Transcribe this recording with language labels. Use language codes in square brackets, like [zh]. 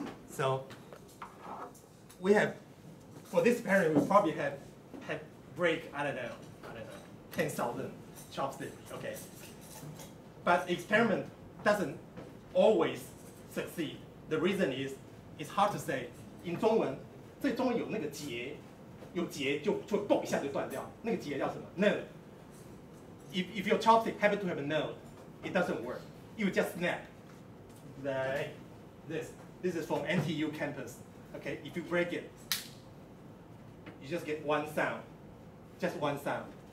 [en] So we have, for this experiment, we probably had break, I don't know, 10,000 chopsticks, okay. But the experiment doesn't always succeed. The reason is, it's hard to say. [zh] In 中文，这中文有那个结，有结就嘣一下就断掉，那个结叫什么 ？Node. [en] If your chopstick happen to have a node, it doesn't work. You just snap. Like this. This is from NTU campus. Okay, if you break it, you just get one sound. Just one sound.